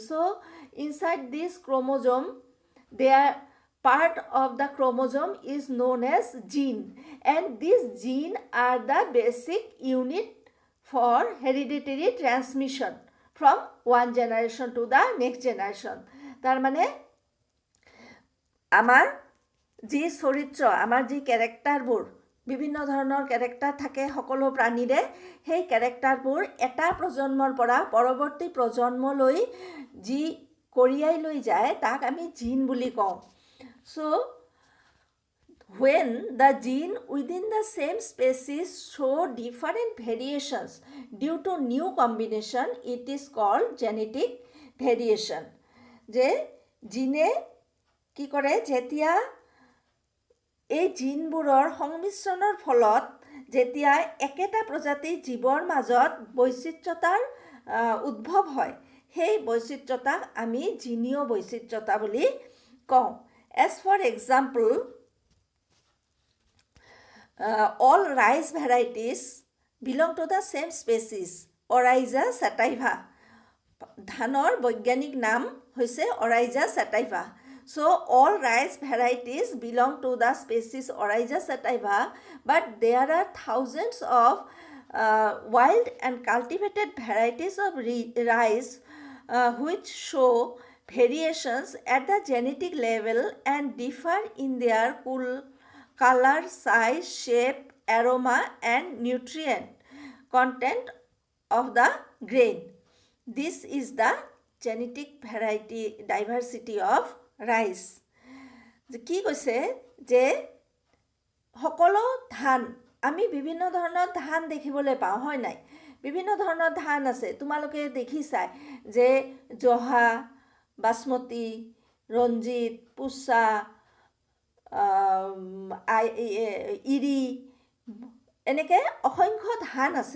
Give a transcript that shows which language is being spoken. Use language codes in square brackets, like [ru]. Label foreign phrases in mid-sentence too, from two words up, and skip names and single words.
[en] So inside this chromosome, their part of the chromosome is known as gene, and these gene are the basic unit for hereditary transmission from one generation to the next generation. [as] তাৰ মানে আমাৰ যি চৰিত্ৰ, আমাৰ যি কেৰেক্টাৰবোৰ, বিভিন্ন ধৰণৰ কেৰেক্টাৰ থাকে সকলো প্ৰাণীৰে, সেই কেৰেক্টাৰবোৰ এটা প্ৰজন্মৰ পৰা পৰৱৰ্তী প্ৰজন্মলৈ যি কঢ়িয়াই লৈ যায় তাক আমি জিন বুলি কওঁ. [en] So when the gene within the same species show different variations due to new combination, it is called genetic variation. [as] যে জিনে কি কৰে, যেতিয়া এই জিনবোৰৰ সংমিশ্ৰণৰ ফলত যেতিয়া একেটা প্ৰজাতিৰ জীৱৰ মাজত বৈচিত্ৰ্যতাৰ উদ্ভৱ হয়, সেই বৈচিত্ৰ্যতাক আমি জিনীয় বৈচিত্ৰ্যতা বুলি কওঁ. [en] As for example, all rice varieties belong to the same species, Oryza sativa. [as] ধানৰ বৈজ্ঞানিক নাম হৈছে Oryza sativa. [en] So all rice varieties belong to the species Oryza sativa, but there are thousands of wild and cultivated varieties of rice which show variations at the genetic level and differ in their color, size, shape, aroma and nutrient content of the grain. This is the genetic diversity of rice. [as] কি কৈছে যে সকলো ধান, আমি বিভিন্ন ধৰণৰ ধান দেখিবলৈ পাওঁ, হয় নাই? বিভিন্ন ধৰণৰ ধান আছে, তোমালোকে দেখিছাই যে জহা, বাসমতি, ৰঞ্জিত, পুছা, ইৰি, এনেকৈ অসংখ্য ধান আছে.